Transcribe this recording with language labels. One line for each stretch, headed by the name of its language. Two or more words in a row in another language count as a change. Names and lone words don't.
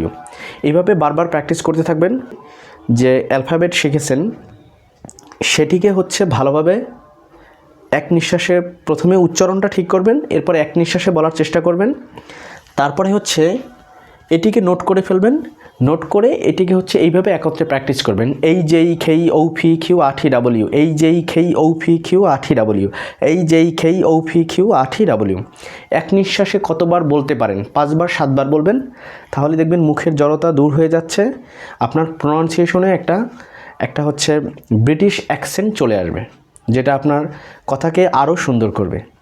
Bangla: এইভাবে বারবার প্র্যাকটিস করতে থাকবেন। যে অ্যালফাবেট শিখেছেন সেটিকে হচ্ছে ভালোভাবে এক নিঃশ্বাসে প্রথমে উচ্চারণটা ঠিক করবেন, এরপর এক নিঃশ্বাসে বলার চেষ্টা করবেন। তারপরে হচ্ছে এটিকে নোট করে ফেলবেন, নোট করে এটিকে হচ্ছে এইভাবে একত্রে প্র্যাকটিস করবেন,
English: HJK OPQ RTW, HJK OPQ RTW, HJK OPQ RTW।
Bangla: এক নিঃশ্বাসে কতবার বলতে পারেন? 5 বার 7 বার বলবেন, তাহলে দেখবেন মুখের জড়তা দূর হয়ে যাচ্ছে, আপনার প্রনাউন্সিয়েশনে একটা হচ্ছে
English: British accent
Bangla: চলে আসবে, যেটা আপনার কথাকে আরও সুন্দর করবে।